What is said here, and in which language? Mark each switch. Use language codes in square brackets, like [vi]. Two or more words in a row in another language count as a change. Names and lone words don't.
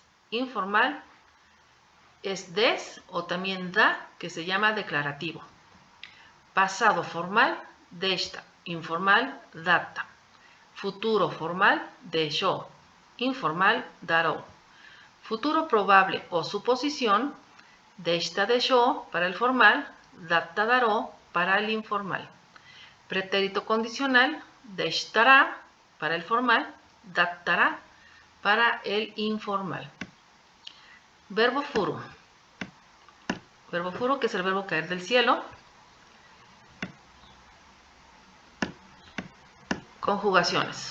[es] Informal es des o también da, que se llama declarativo. Pasado formal, deshita. Informal, datta. Futuro formal, deshou. Informal, darou. Futuro probable o suposición, [ja] でしたでしょう [es] para el formal, [ja] だっただろう [es] para el informal. Pretérito condicional, deshitara para el formal, dattara para el informal. Verbo furu. Verbo furu, que es el verbo caer del cielo. Conjugaciones.